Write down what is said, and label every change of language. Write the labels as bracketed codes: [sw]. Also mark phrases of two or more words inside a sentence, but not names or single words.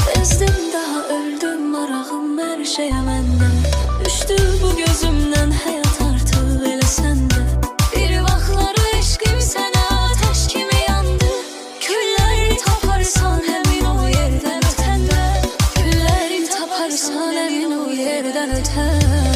[tr] Gezdim daha öldüm marağım her şeye mende. Düştü bu gözümden hayat artık elə sende. [az] Bir vaxtları eşqim sənə ateş kimi yandı. Külləri taparsan həmin o yerdən ötəndə. Külləri taparsan həmin o yerdən ötəndə.